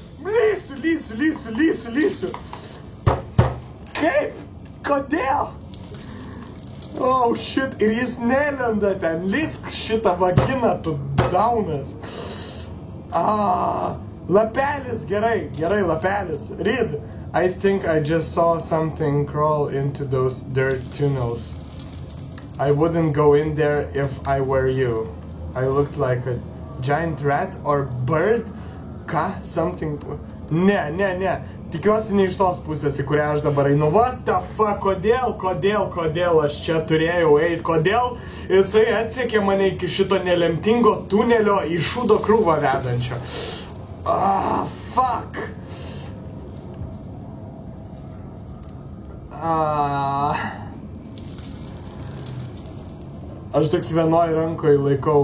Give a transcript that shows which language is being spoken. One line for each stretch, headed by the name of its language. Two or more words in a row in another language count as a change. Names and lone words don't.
Lithuanian: Lysiu. Kaip? Kodėl?
English: Oh shit,
Lithuanian: ir jis nelenda ten. Lysk šitą vaginą, tu daunas. Lapelis, gerai, lapelis.
English: Read. I think I just saw something crawl into those dirt tunnels. I wouldn't go in there if I were you. I looked like a giant rat or bird. Ką? Something...
Lithuanian: Ne. Tikiuosi ne iš tos pusės, į kurią aš dabar einu.
English: What the fuck?
Lithuanian: Kodėl aš čia turėjau eiti? Kodėl jisai atsekė mane iki šito nelemtingo tunelio į šūdo krūvą vedančio?
English: Fuck!
Lithuanian: Aš toks vienoj rankoje laikau.